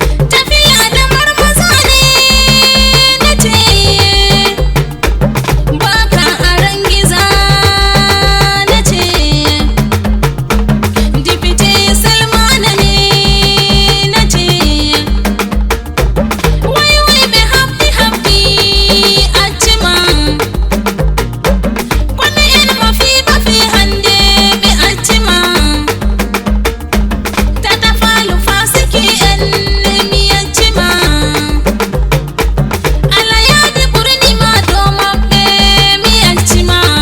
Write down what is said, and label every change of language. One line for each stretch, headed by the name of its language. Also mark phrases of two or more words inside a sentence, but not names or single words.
Hausa: Tafiya da marmaza ne na ce. Baka aran giza na ce. Dipite Salmana ne na ce. Way, way,
Fula: ɓe haɓɓi, haɓɓi, acci ma. Kono en mo fi, mo fi hande, ɓe acci ma. Tata Faalu Fasiki en, mi acci ma. Allah yaadi ɓurni ma dow maɓɓe, mi acci ma.